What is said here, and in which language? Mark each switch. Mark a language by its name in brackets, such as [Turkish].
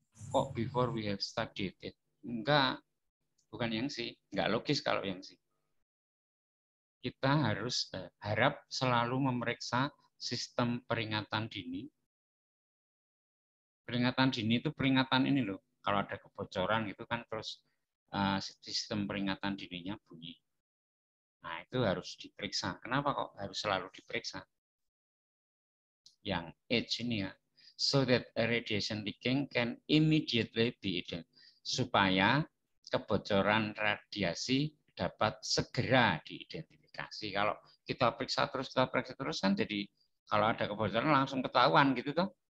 [English] Kok before we have studied it? [Indonesian] Enggak, bukan yang C. Enggak logis kalau yang C. Kita harus harap selalu memeriksa sistem peringatan dini. Peringatan dini itu peringatan ini loh. Kalau ada kebocoran itu kan terus sistem peringatan dininya bunyi. Nah, itu harus diperiksa. Kenapa kok harus selalu diperiksa? Yang H ini ya. [English] So that a radiation leaking can immediately be identified. [Indonesian] Supaya kebocoran radiasi dapat segera diidentifikasi. Kalau kita periksa terus kan jadi kalau ada kebocoran langsung ketahuan gitu toh.